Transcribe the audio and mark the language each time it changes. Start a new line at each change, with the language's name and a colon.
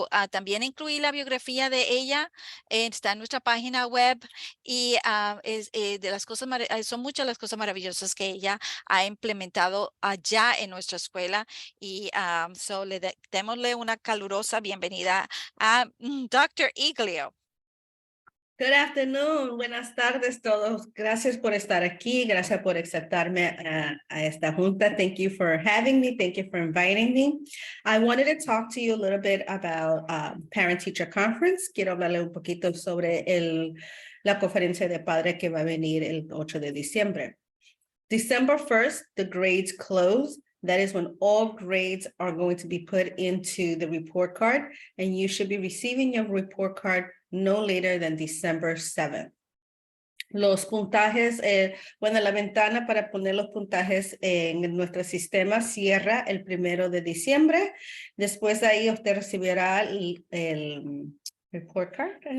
Spanish: También incluí la biografía de ella, está en nuestra página web y de las cosas, son muchas las cosas maravillosas que ella ha implementado allá en nuestra escuela y démosle una calurosa bienvenida a Dr. Iglio.
English: Good afternoon.
Spanish: Buenas tardes todos. Gracias por estar aquí. Gracias por aceptarme a esta junta.
English: Thank you for having me. Thank you for inviting me. I wanted to talk to you a little bit about Parent-Teacher Conference.
Spanish: Quiero hablarle un poquito sobre la conferencia de padres que va a venir el 8 de diciembre.
English: December 1st, the grades close. That is when all grades are going to be put into the report card, and you should be receiving your report card no later than December 7th.
Spanish: Los puntajes, la ventana para poner los puntajes en nuestro sistema cierra el 1 de diciembre. Después de ahí usted recibirá el report card.